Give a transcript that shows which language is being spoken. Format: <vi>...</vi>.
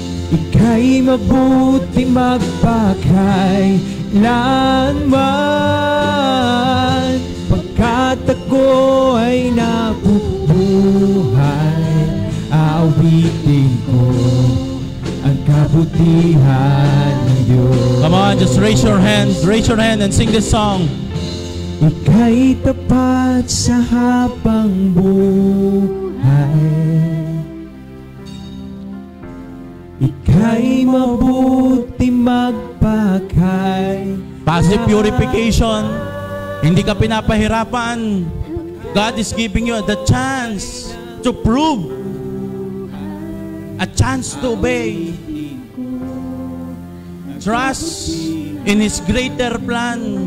<tl>Ika'y mabuti magpakailanman, pagkat ako ay nabubuhay, aawitin ko ang kabutihan ng Diyos.</tl> <en>Come on, just raise your hand and sing this song.</en> <tl>Ika'y tapat sa habang buhay, ika'y mabuti magpakay.</tl> <en>Passive purification.</en> <tl>Hindi ka pinapahirapan.</tl> <en>God is giving you the chance to prove, a chance to obey. Trust in His greater plan.</en>